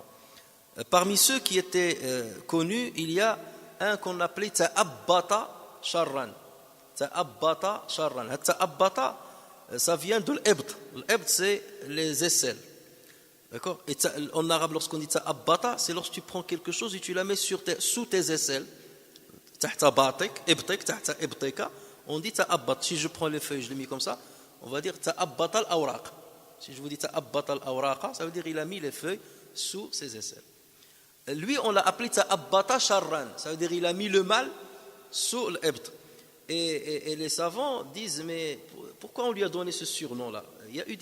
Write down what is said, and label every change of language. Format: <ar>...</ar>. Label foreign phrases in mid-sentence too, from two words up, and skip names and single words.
<fr>Parmi ceux qui étaient connus, il y a un qu'on appelait Ta'abbata Sharran. Ta'abbata Sharran. Ta'abbata, ça vient de l'Ebd. L'Ebd, c'est les aisselles. D'accord? Et en arabe, lorsqu'on dit ta'abbata, c'est lorsque tu prends quelque chose et tu la mets sous tes aisselles.</fr> <ar>تحت باطك، إبطك، تحت إبطك.</ar> <fr>On dit ta'abbat. Si je prends les feuilles, je les mets comme ça, on va dire</fr> <ar>تأبط الأوراق.</ar> <fr>Si je vous dis</fr> <ar>تأبط الأوراق,</ar> <fr>ça veut dire il a mis les feuilles sous ses aisselles. Lui, on l'a appelé ta'abbata sharran. Ça veut dire il a mis le mal sous l'ebd. Et les savants disent, mais pourquoi on lui a donné ce surnom-là?</fr>